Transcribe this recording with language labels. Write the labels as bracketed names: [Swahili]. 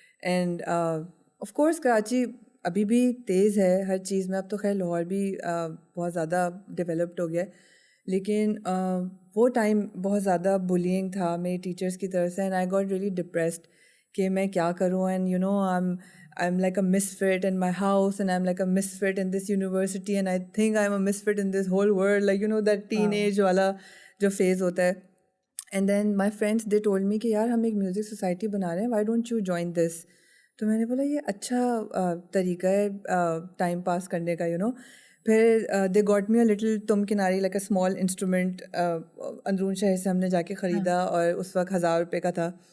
[English] And of course [Urdu] Karachi ابھی بھی تیز ہے ہر چیز میں, اب تو خیر لاہور بھی بہت زیادہ ڈیولپڈ ہو گیا, لیکن وہ ٹائم بہت زیادہ بلینگ تھا میری ٹیچرس کی طرف سے, [English] and I got really depressed [Urdu] کہ میں کیا کروں. [English] and I'm like a misfit in my house, and I'm like a misfit in this university, and I think I'm a misfit in this whole world, like that teenage [Urdu] wala jo phase hota hai. [English] and then my friends they told me [Urdu] کہ یار ہم ایک music society بنا رہے ہیں, [English] Why don't you join this. [Urdu] تو میں نے بولا یہ اچھا طریقہ ہے ٹائم پاس کرنے کا, پھر [English] they got me a little [Urdu] تم کناری [English] like a small instrument, [Urdu] اندرون شہر سے ہم نے جا کے خریدا اور اس وقت 1000 روپے کا تھا.